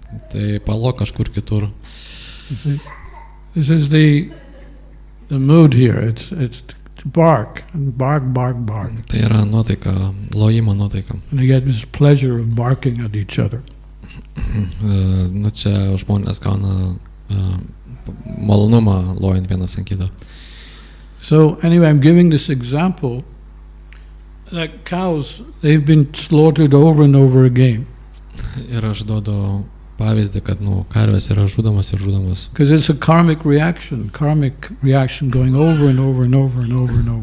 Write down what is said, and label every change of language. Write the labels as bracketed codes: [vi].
[lt] Tai palok kažkur kitur. [en] This is the mood here. It's to bark and bark. [lt] Tai yra nuotaika, lojimo nuotaika. [en] And they get this pleasure of barking at each other. [lt] Čia žmonės gauna malonumą lojant vienas ant kito. [en] So anyway, I'm giving this example that cows, they've been slaughtered over and over again. [lt] Ir aš duodu pavyzdį, kad karvės yra žudomas ir žudomas. [en] Because it's a karmic reaction going over and over and over and over and over.